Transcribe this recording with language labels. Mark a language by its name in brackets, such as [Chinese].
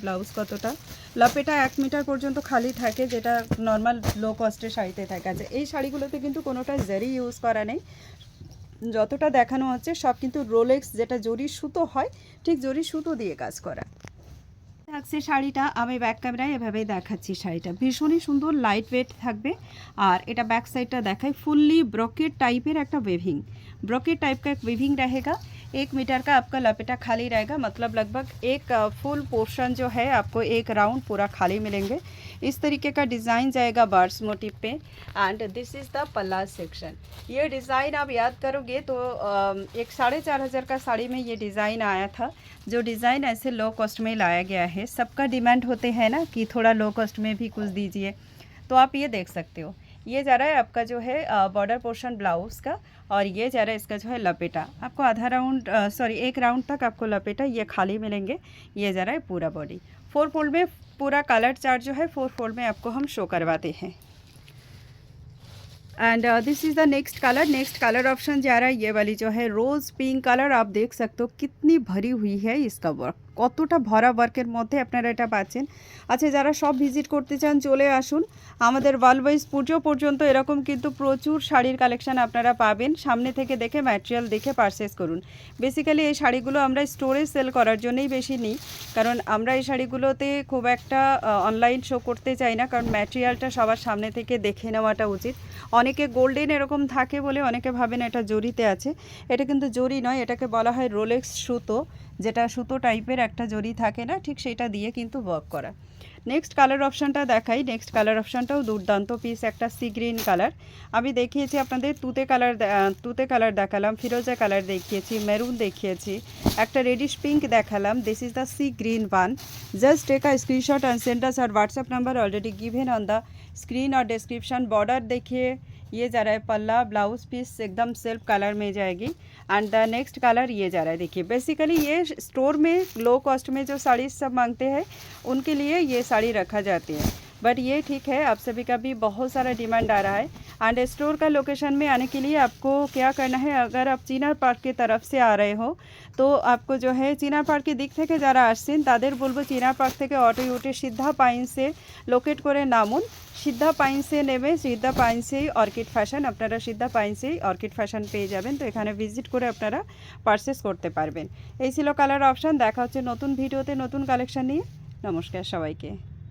[Bangla] Blouse কতটা, লাপেটা 1 metre পর্যন্ত খালি থাকে, যেটা নর্মাল লো কস্টের শাড়িতে থাকে। আছে এই শাড়িগুলোতে কিন্তু কোনোটা জারি ইউজ করা নেই, যতটা দেখানো হচ্ছে সব কিন্তু রোলেক্স, যেটা জরি সুতো হয় ঠিক জরি সুতো দিয়ে কাজ করা থাকছে। শাড়িটা আমি ব্যাক ক্যামেরায় এভাবেই দেখাচ্ছি। শাড়িটা ভীষণই সুন্দর, লাইট ওয়েট থাকবে। আর এটা बैक साइडটা দেখাই, फुल्ली ब्रोकेट टाइपेर একটা वेविंग, [Hindi] ब्रोकेट टाइप का एक वेविंग रहेगा। 1 मीटर का आपका लपेटा खाली रहेगा, मतलब लगभग एक फुल पोर्शन जो है आपको एक राउंड पूरा खाली मिलेंगे। इस तरीके का डिज़ाइन जाएगा बर्ड्स मोटिव पे। [English] And this is the पल्ला section. [Hindi] ये डिज़ाइन आप याद करोगे तो एक 4500 का साड़ी में ये डिज़ाइन आया था। जो डिज़ाइन ऐसे लो कॉस्ट में लाया गया है, सबका डिमांड होते हैं ना कि थोड़ा लो कॉस्ट में भी कुछ दीजिए, तो आप ये देख सकते हो। ये जा रहा है आपका जो है बॉर्डर पोर्शन ब्लाउज़ का, और ये जा रहा है इसका जो है लपेटा। आपको आधा राउंड सॉरी 1 राउंड तक आपको लपेटा ये खाली मिलेंगे। ये जा रहा है पूरा बॉडी 4 फोल्ड में। पूरा कलर चार्ट जो है 4 फोल्ड में आपको हम शो करवाते हैं। [English] And this is the next colour. [Hindi] Next colour option जा रहा है ये वाली जो है रोज़ पिंक कलर। आप देख सकते हो कितनी भरी हुई है इसका वर्क, [Bangla] কতটা ভরা ওয়ার্কের মধ্যে আপনারা এটা পাচ্ছেন। আচ্ছা, যারা সব ভিজিট করতে চান চলে আসুন আমাদের ওয়ালওয়াইজ পুজো পর্যন্ত। এরকম কিন্তু প্রচুর শাড়ির কালেকশান আপনারা পাবেন। সামনে থেকে দেখে ম্যাটেরিয়াল দেখে পারচেস করুন। বেসিক্যালি এই শাড়িগুলো আমরা স্টোরে সেল করার জন্যই বেশি নিই, কারণ আমরা এই শাড়িগুলোতে খুব একটা অনলাইন শো করতে চাই না, কারণ ম্যাটেরিয়ালটা সবার সামনে থেকে দেখে নেওয়াটা উচিত। অনেকে গোল্ডেন এরকম থাকে বলে অনেকে ভাবেন এটা জরিতে আছে, এটা কিন্তু জরি নয়, এটাকে বলা হয় রোলেক্স সুতো, যেটা সুতো টাইপের একটা জরি থাকে না, ঠিক সেটা দিয়ে কিন্তু ওয়ার্ক করা। নেক্সট কালার অপশানটা দেখাই। নেক্সট কালার অপশানটাও দুর্দান্ত পিস, একটা সি গ্রিন কালার। আমি দেখিয়েছি আপনাদের তুতে কালার দেখালাম, ফিরোজা কালার দেখিয়েছি, মেরুন দেখিয়েছি, একটা রেডিশ পিঙ্ক দেখালাম। [English] This is the sea green one. Just take a screenshot and send us. और WhatsApp number already given on the screen और description. [Hindi] बॉर्डर देखिए, ये जा रहा है पल्ला, ब्लाउज पीस एकदम सेल्फ कलर में जाएगी। एंड द नेक्स्ट कलर ये जा रहा है, देखिए बेसिकली ये स्टोर में लो कॉस्ट में जो साड़ी सब मांगते हैं उनके लिए ये साड़ी रखा जाती है, बट ये ठीक है आप सभी का भी बहुत सारा डिमांड आ रहा है। एंड स्टोर का लोकेशन में आने के लिए आपको क्या करना है, अगर आप চিনার পার্ক की तरफ से आ रहे हो तो आपको जो है [Bangla] চিনার পার্কের দিক থেকে যারা আসছেন তাদের বলবো চিনার পার্ক থেকে অটো উঠে সিদ্ধা পাইন্সে লোকেট করে নামুন। সিদ্ধা পাইন্সে নেমে সিদ্ধা পাইন্সেই অর্কিড ফ্যাশন, আপনারা সিদ্ধা পাইন্সেই অর্কিড ফ্যাশন পেয়ে যাবেন। তো এখানে ভিজিট করে আপনারা পারচেস করতে পারবেন। এই ছিল কালার অপশান। দেখা হচ্ছে নতুন ভিডিওতে নতুন কালেকশান নিয়ে। নমস্কার সবাইকে।